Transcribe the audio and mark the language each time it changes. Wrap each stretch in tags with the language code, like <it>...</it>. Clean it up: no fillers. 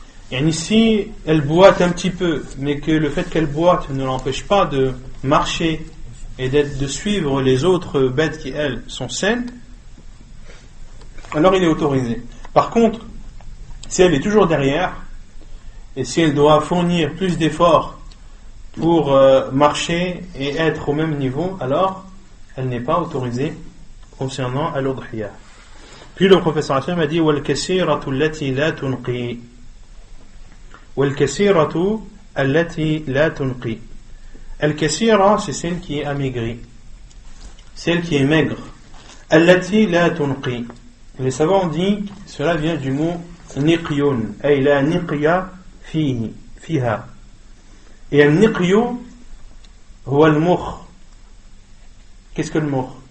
<fr>Et ici, elle boite un petit peu, mais que le fait qu'elle boite ne l'empêche pas de marcher et de suivre les autres bêtes qui, elles, sont saines, alors il est autorisé. Par contre, si elle est toujours derrière, et si elle doit fournir plus d'efforts pour marcher et être au même niveau, alors elle n'est pas autorisée concernant al-udhiyah. Puis le professeur Hassan a dit</fr> <ar>وَالْكَسِيرَةُ الَّتِي لَا تُنْقِي وَالْكَسِيرَةُ الَّتِي لَا تُنْقِي.</ar> <fr>Al-kasira, c'est celle qui est amaigrie, celle qui est maigre.</fr> <ar>Allati la tunqi.</ar> <fr>Les savants ont dit cela vient du mot niqyun,</fr> <ar>ay la niqya fiha.</ar> <fr>Et</fr> <ar>al-niqyu huwa al-mukh.</ar> <fr>Qu'est-ce que le mukh?</fr>